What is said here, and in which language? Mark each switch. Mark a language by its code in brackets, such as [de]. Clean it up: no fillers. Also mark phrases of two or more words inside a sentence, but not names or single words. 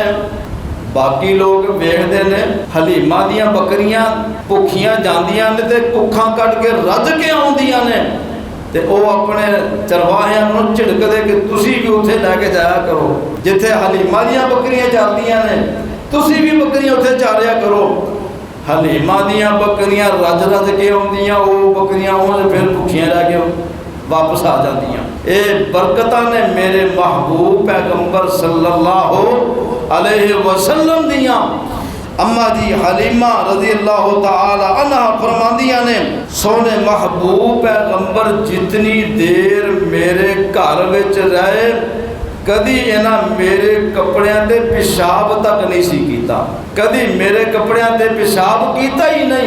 [pa] باقی لوک ویکھتے نے حلیمہ دیاں بکریاں بھکھیاں جاندیاں نے تے ککھاں کٹ کے رج کے آؤندیاں نے، تے وہ اپنے چرواہیاں نوں جھڑکدے کہ تسی بھی اوتھے لے کے جایا کرو جتھے حلیمہ دیاں بکریاں چلدیاں نے، تسی بھی بکریاں اوتھے چاریا کرو. حلیمہ دیاں بکریاں رج رج کے آؤندیاں، وہ بکریاں انہیں فیر بھکھیاں رہ کے واپس آ جاندیاں. یہ برکتاں نے میرے محبوب پیغمبر [ar] صلى الله عليه وسلم [pa] दियां। اماں جی حلیمہ [ar] رضي الله تعالى عنها [pa] فرماندیاں نے سونے محبوب پیغمبر جتنی دیر میرے گھر وچ رہے کدی انہاں میرے کپڑیاں تے پیشاب تک نہیں سی کیتا، کدی میرے کپڑیاں تے پیشاب کیتا ہی نہیں.